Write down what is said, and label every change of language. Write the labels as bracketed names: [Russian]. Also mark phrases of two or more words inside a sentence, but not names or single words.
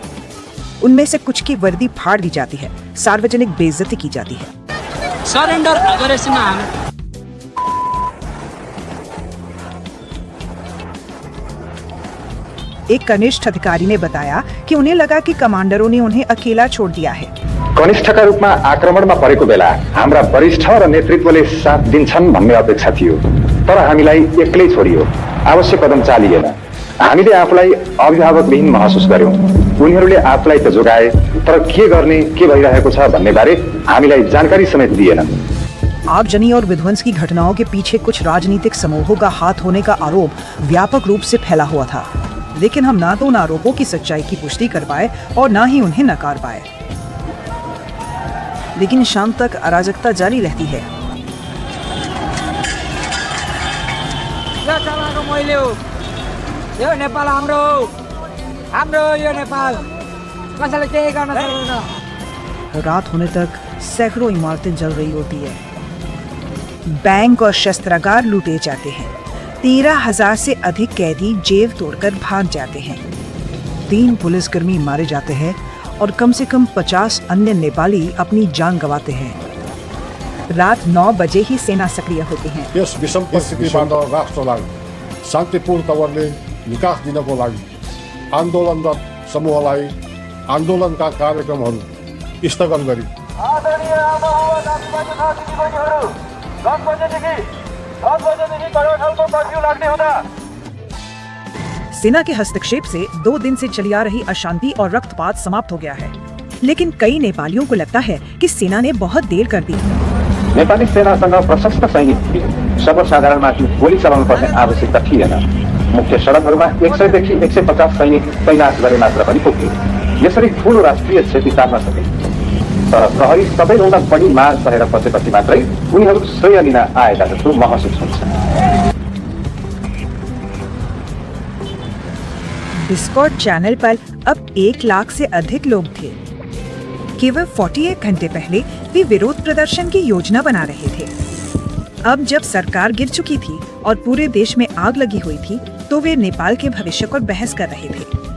[Hindi] उनमें से कुछ की वर्दी फाड़ दी जाती है, सार्वजनिक बेइज्जती की जाती है। [Nepali] सरेंडर गरेपछि [Hindi] एक कनिष्ठ अधिकारी ने बताया कि उन्हें लगा कि कमांडरों ने उन्हें अकेला छोड़ दिया है। [Nepali] कनिष्ठका रूपमा आक्रमणमा परेको बेला हाम्रा वरिष्ठ र नेतृत्वले साथ दिन्छन् भन्ने अपेक्षा थियो, तर हामीलाई एक्लै छोडियो। आवश्यक कदम चालिएन। हामीले आफूलाई अभिभावकविहीन महसुस गर्यौं। उनीहरूले आफूलाई त जोगाए, तर के गर्ने, के भइरहेको छ भन्ने बारे हामीलाई जानकारी समेत दिएन। [Hindi] आगजनी और विध्वंस की घटनाओं के पीछे कुछ राजनीतिक समूहों का हाथ होने का आरोप व्यापक रूप से फैला हुआ था, लेकिन हम ना तो उन आरोपों की सच्चाई की पुष्टि कर पाए और ना ही उन्हें नकार पाए। लेकिन शाम तक अराजकता जारी रहती है। [Nepali] यो नेपाल हाम्रो यो नेपाल कसैले केही गर्न सक्दैन। [Hindi] रात होने तक सैकड़ों इमारतें जल रही होती है। बैंक और शस्त्रागार लूटे जाते हैं। 13,000 से अधिक कैदी जेल तोड़कर भाग जाते हैं। 3 पुलिसकर्मी मारे जाते हैं और कम से कम 50 अन्य नेपाली अपनी जान गंवाते हैं। रात 9 बजे ही सेना सक्रिय होती है। [Nepali] यस विषम परिस्थितिबाट राष्ट्रलाई शान्तिपूर्ण तवरले विकास दिनको लागि आन्दोलनरत समूहलाई आन्दोलनका कार्यक्रमहरू स्थगन गरी [Hindi] सेना के हस्तक्षेप से 2 दिन से चली आ रही अशांति और रक्तपात समाप्त हो गया है, लेकिन कई नेपालियों को लगता है कि सेना ने बहुत देर कर दी। [Nepali] नेपाली सेनासँग प्रशस्त सैनिक सर्वसाधारणमाथि गोली चलाउनु पर्ने आवश्यकता थिएन। मुख्य सडकहरूमा 100 देखि 150 सैनिक तैनात गरे मात्र पनि पुग्यो। यसरी ठूलो राष्ट्रिय क्षति टार्न सके। तर प्रहरी सबैभन्दा बढी मार सहेर बसेपछि मात्रै उनीहरू श्रेय लिन आएका जस्तो महसुस हुन्छ। [Hindi] डिस्कॉर्ड चैनल पर अब 1 लाख से अधिक लोग थे। केवल 48 घंटे पहले वे विरोध प्रदर्शन की योजना बना रहे थे। अब जब सरकार गिर चुकी थी और पूरे देश में आग लगी हुई थी, तो वे नेपाल के भविष्य पर बहस कर रहे थे।